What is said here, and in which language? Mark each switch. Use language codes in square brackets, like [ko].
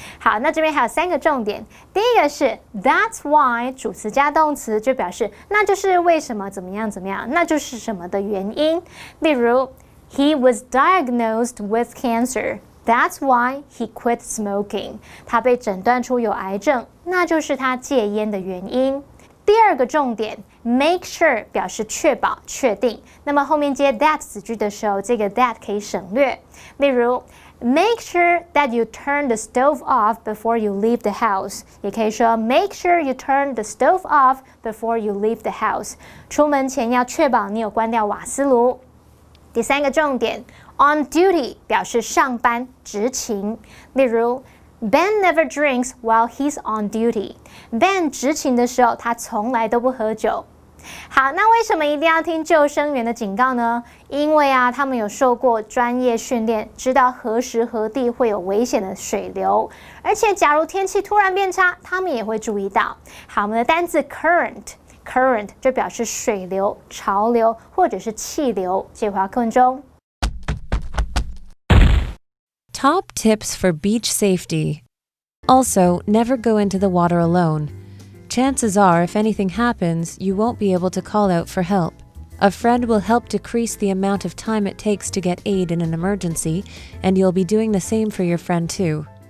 [zh] 好，那这边还有3个重点。第一个是 [en] That's why [zh] 主词加动词，就表示那就是为什么怎么样怎么样，那就是什么的原因。例如 [en] He was diagnosed with cancer.That's why he quit smoking. [zh] 他被诊断出有癌症，那就是他戒烟的原因。第二个重点 ， [en] make sure [zh] 表示确保、确定。那么后面接 that 子句的时候，这个 that 可以省略。例如 [en] ，make sure that you turn the stove off before you leave the house。 [zh] 也可以说 [en] make sure you turn the stove off before you leave the house。 [zh] 出门前要确保你有关掉瓦斯炉。第3个重点。 [en] On duty [zh] 表示上班、执勤。例如 [en] Ben never drinks while he's on duty. [zh] Ben 执勤的时候，他从来都不喝酒。好，那为什么一定要听救生员的警告呢？因为啊，他们有受过专业训练，知道何时何地会有危险的水流，而且假如天气突然变差，他们也会注意到。好，我们的单字 current 就表示水流、潮流或者是气流。这回课文中。 [en] Top tips for beach safety. Also, never go into the water alone. Chances are, if anything happens, you won't be able to call out for help. A friend will help decrease the amount of time it takes to get aid in an emergency, and you'll be doing the same for your friend too.